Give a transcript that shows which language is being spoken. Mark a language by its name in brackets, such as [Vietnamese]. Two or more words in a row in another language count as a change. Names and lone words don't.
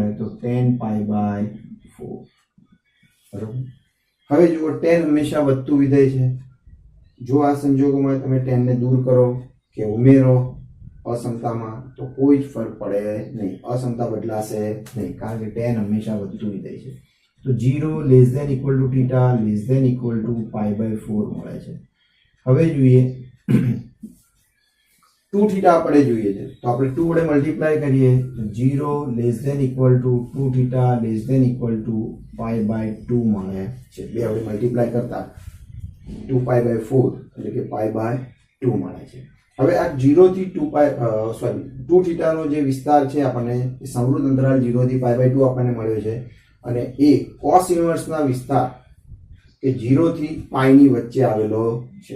[English] તો tan pi by 4. બરોબર. [Gujarati] હવે જુઓ tan હંમેશા વધતું વિધેય છે. જો આ સંજોગોમાં તમે tan ને દૂર કરો કે ઉમેરો અસમતામાં તો કોઈ જ ફરક પડે નહીં, અસમતા બદલાશે નહીં, કારણ કે tan હંમેશા વધતું વિધેય છે. [English] તો 0 less than equal to theta less than equal to pi by 4 [Gujarati] મળે છે. હવે જોઈએ 2 theta આપણે જોઈએ છે તો આપણે 2 વડે મલ્ટીપ્લાય કરીએ તો [English] 0 less than equal to 2 theta less than equal to pi by 2 [Gujarati] મળે છે. બે વડે મલ્ટીપ્લાય કરતા [English] 2 pi by 4 [Gujarati] એટલે કે [English] pi by 2 [Gujarati] મળે છે. હવે આ 0 થી 2 theta નો જે વિસ્તાર છે આપણને સમૃદ્ધ અંતરાલ 0 થી [English] pi by 2 [Gujarati] આપણને મળ્યો છે અને એ [English] cos inverse [Gujarati] ના વિસ્તાર કે 0 થી pi ની વચ્ચે આવેલો છે.